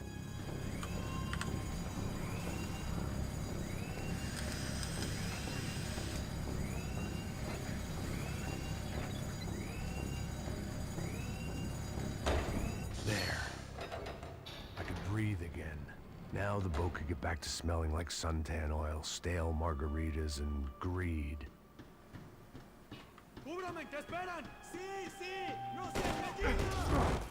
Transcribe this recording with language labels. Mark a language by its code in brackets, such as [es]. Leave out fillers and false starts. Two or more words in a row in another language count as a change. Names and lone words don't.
[en] There. I could breathe again. Now the boat could get back to smelling like suntan oil, stale margaritas, and greed. [es] ¡Cúbrame! ¿Qué esperan? ¡Sí, sí! ¡No se